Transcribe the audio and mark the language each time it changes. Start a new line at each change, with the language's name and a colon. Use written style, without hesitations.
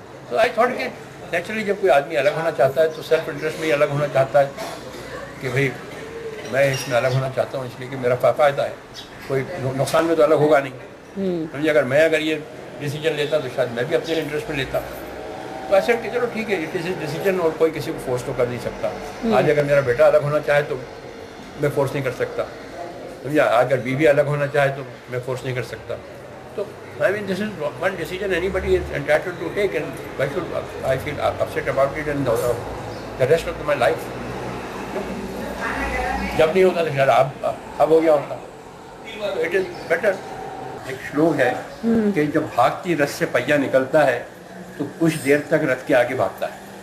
Urdu: تو I thought کہ naturally جب کوئی آدمی الگ ہونا چاہتا ہے تو سیلف انٹرسٹ میں ہی الگ ہونا چاہتا ہے کہ بھئی میں اس میں الگ ہونا چاہتا ہوں, اس لیے کہ میرا فائدہ ہے, کوئی نقصان میں تو الگ ہوگا نہیں. سمجھے, اگر یہ ڈیسیجن لیتا تو شاید میں بھی اپنے انٹرسٹ میں لیتا. تو ایسے کہ چلو ٹھیک ہے, یہ کسی ڈیسیجن, اور کوئی کسی کو فورس تو کر نہیں سکتا. آج اگر میرا بیٹا الگ ہونا چاہے تو میں فورس نہیں کر سکتا, سمجھا. اگر بیوی الگ ہونا چاہے تو میں فورس نہیں کر سکتا.
English: تو I mean, this is one decision anybody is entitled to take, and why should I feel upset about it and the rest of my life?
Urdu: جب نہیں ہوتا تو شاید اب ہو گیا ہوتا.
English: تو it is better.
Urdu: ایک شلوک ہے کہ جب بھاگتی رتھ سے پہیا نکلتا ہے تو کچھ دیر تک رتھ کے آگے بھاگتا ہے.